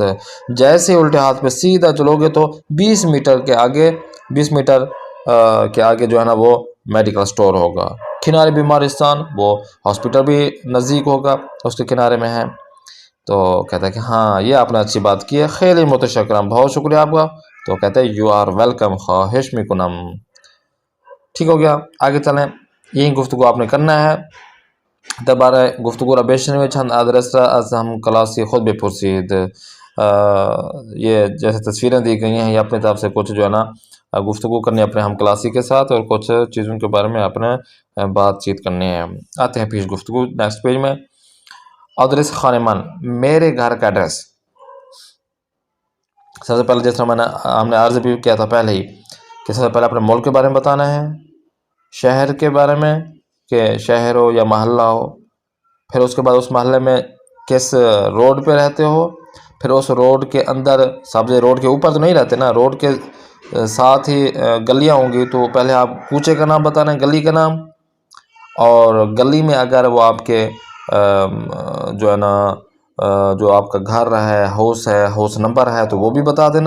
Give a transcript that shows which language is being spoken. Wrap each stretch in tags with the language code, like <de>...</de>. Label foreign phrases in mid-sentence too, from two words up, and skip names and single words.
<ur>جیسے الٹے ہاتھ پہ سیدھا چلو گے تو 20 میٹر کے آگے 20 میٹر کے آگے جو ہے نا وہ میڈیکل سٹور ہوگا. کنارے بیمارستان، وہ ہاسپٹل بھی نزدیک ہوگا اس کے کنارے میں ہے. تو کہتا ہے کہ ہاں یہ آپ نے اچھی بات کی ہے،</ur> <fa>خیلی متشکرم،</fa> <ur>بہت شکریہ آپ کا. تو کہتے ہیں</ur> <en>you are welcome,</en> <fa>خواہش میکنم.</fa> <ur>ٹھیک ہو گیا، آگے چلیں. یہی گفتگو آپ نے کرنا ہے.</ur> <fa>دوبارہ گفتگو را بیشنوی چند آدرس را از ہم کلاسی خود بپرسید.</fa> <ur>یہ جیسے تصویریں دی گئی ہیں یہ اپنے طرف سے کچھ جو ہے نا گفتگو کرنی اپنے ہم کلاسی کے ساتھ اور کچھ چیزوں کے بارے میں اپنے بات چیت کرنی ہے. آتے ہیں پیش گفتگو</ur> <en>next page</en> <ur>میں.</ur> <fa>آدرس خانمان،</fa> <ur>میرے گھر کا ایڈریس. سب سے پہلے جس طرح ہم نے عرض بھی کیا تھا پہلے ہی کہ سب سے پہلے اپنے ملک کے بارے میں بتانا ہے، شہر کے بارے میں کہ شہر ہو یا محلہ ہو، پھر اس کے بعد اس محلے میں کس روڈ پہ رہتے ہو، پھر اس روڈ کے اندر سبزے روڈ کے اوپر تو نہیں رہتے نا، روڈ کے ساتھ ہی گلیاں ہوں گی تو پہلے آپ کوچے کا نام بتانا ہے، گلی کا نام، اور گلی میں اگر وہ آپ کے جو ہے نا جو آپ کا گھر ہے،</ur> <en>house number</en> <ur>ہے تو وہ بھی بتا دینا.</ur>